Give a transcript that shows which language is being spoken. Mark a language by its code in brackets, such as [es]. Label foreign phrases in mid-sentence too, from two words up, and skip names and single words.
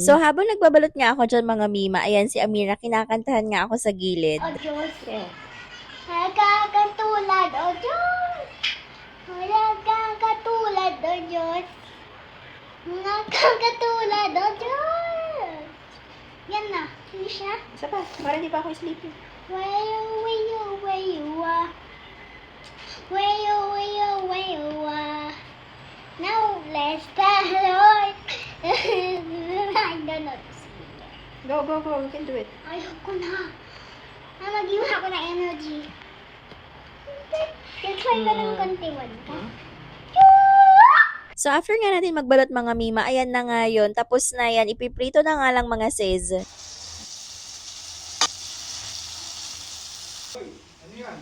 [tl] So, habang nagbabalot nga ako dyan mga mima, ayan si Amira, kinakantahan nga ako sa gilid. O Diyos. Nagkakatulad, o Diyos. Nagkakatulad, o Diyos. Nagkakatulad, o Diyos. Yan na. Finish na. Isa pa, para hindi pa ako sleepy. Wayo, wayo, wayo, wayo, wayo, wayo, [en] now let's the Lord. I don't know to sing. Go, go, go. You can do it. [tl] Ayoko na. Mag-iwan ako ng energy. Try ko ng konti, wag ka. So, after nga natin magbalot mga mima, ayan na nga yun. Tapos na yan, ipiprito na nga lang mga sis. Ano yan?